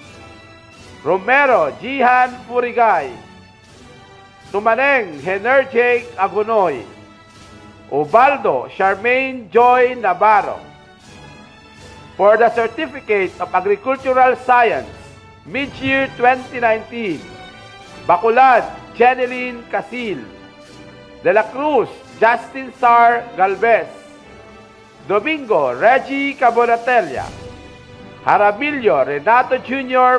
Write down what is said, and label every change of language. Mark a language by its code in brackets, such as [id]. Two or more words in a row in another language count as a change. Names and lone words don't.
[en] Romero Jihan Purigay, Tumaneng Henerjake Agunoy, Ubaldo Charmaine Joy Navarro. For the Certificate of Agricultural Science, mid-year 2019, Bacolod Jeneline Casil, De La Cruz Justin Sar Galvez, Domingo Reggie Cabonatelia, Jaramillo Renato Jr.